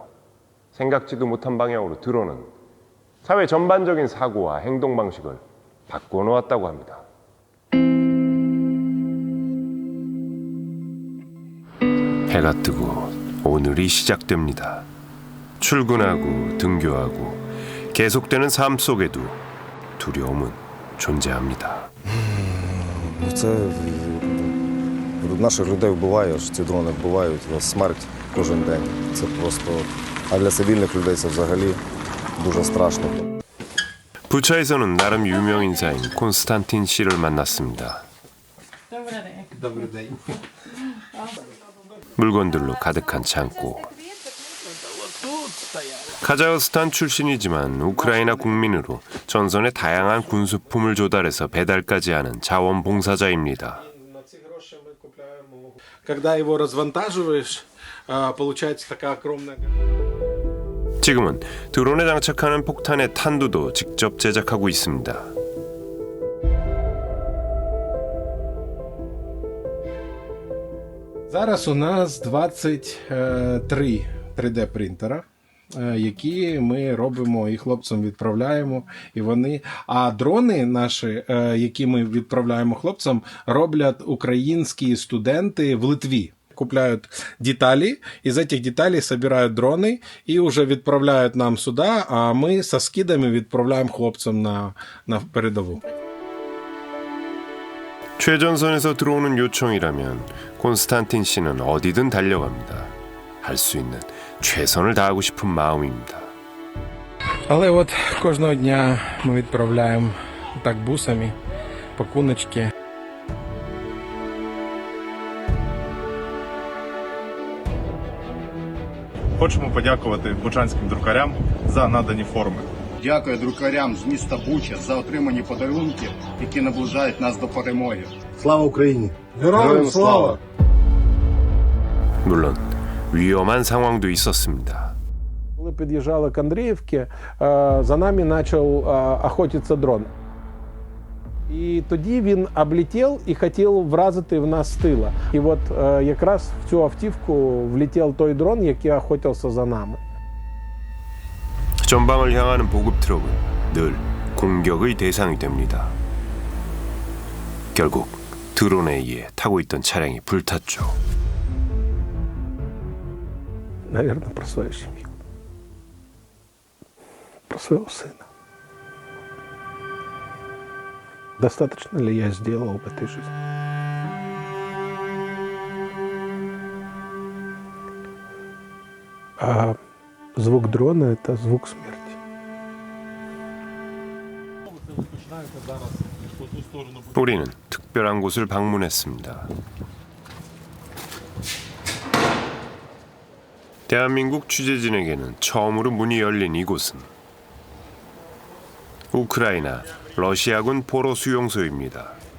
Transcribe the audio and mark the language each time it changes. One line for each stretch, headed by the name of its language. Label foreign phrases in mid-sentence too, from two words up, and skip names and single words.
Korean: 생각지도 못한 방향으로 드론은 사회 전반적인 사고와 행동 방식을 바꿔놓았다고 합니다. 해가 뜨고 오늘이 시작됩니다. 출근하고 등교하고 계속되는 삶 속에도 두려움은 존재합니다.
Ukrainian: Це наших людей вбиває, ці дрони вбивають, смерть кожен день. Це просто, а для цивільних людей це взагалі дуже страшно.
Korean: 부차에서는 나름 유명 인사인 콘스탄틴 씨를 만났습니다. 물건들로 가득한 창고. 카자흐스탄 출신이지만 우크라이나 국민으로 전선에 다양한 군수품을 조달해서 배달까지 하는 자원봉사자입니다. 지금은 드론에 장착하는 폭탄의 탄두도 직접 제작하고 있습니다.
Ukrainian: Зараз у нас 23 3D-принтера, які ми робимо і хлопцям відправляємо. А дрони наші, які ми відправляємо хлопцям, роблять українські студенти в Литві.
Russian: Купляют детали, из этих деталей собирают дроны и уже відправляють нам сюда,
Ukrainian: а ми со скидами відправляємо хлопцям на передову.
Korean: 최전선에서 들어오는 요청이라면 콘스탄틴 씨는 어디든 달려갑니다. 할 수 있는 최선을 다하고 싶은 마음입니다.
Ukrainian: Але от кожного дня ми відправляємо так бусами, пакуночки. Хочемо подякувати бучанським друкарям за надані форми. Дякую друкарям з міста Буча за отримані подарунки, які наближають нас до перемоги. Слава Україні! Героям слава!
Korean: 물론 위험한 상황도 있었습니다.
Ukrainian: Коли під'їжджали к Андріївці, за нами почав охотитися дрон. І тоді він облетів і хотів вразити в нас з тила. І от якраз в цю автівку влетів той дрон, який охотився за нами.
Korean: 전방을 향하는 보급 트럭은 늘 공격의 대상이 됩니다. 결국 드론에 의해 타고 있던 차량이 불탔죠.
Russian: Наверное, про свою семью. Про своего сына. Достаточно ли я сделал в этой жизни? А звук дрона – это звук смерти.
Korean: 우리는 특별한 곳을 방문했습니다. 대한민국 취재진에게는 처음으로 문이 열린 이곳은 우크라이나 러시아군 포로 수용소입니다.